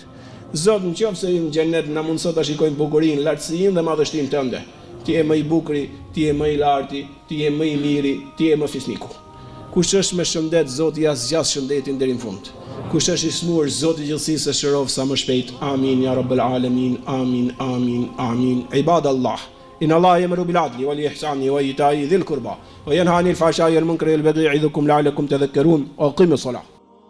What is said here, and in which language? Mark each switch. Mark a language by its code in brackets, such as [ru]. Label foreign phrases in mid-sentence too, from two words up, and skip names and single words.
[sq] Zot, nëse jemi në xhenet na mundso ta shikojmë bukurinë, lartësinë dhe madhështinë tënde. Ti je më I bukuri, ti je më I larti, ti je më I miri, ti je më fisniku. Kush është me shëndet, Zoti ja zgjas shëndetin deri në fund. Kush është I smur, Zoti I gjithësisë e shërov sa më shpejt. [ar] آمين يا رب العالمين. آمين، آمين، آمين. Ibadallah. إن الله يأمر بالعدل والإحسان وإيتاء ذي القربى وينهى عن الفحشاء والمنكر والبغي يعظكم لعلكم تذكرون وأقيموا الصلاة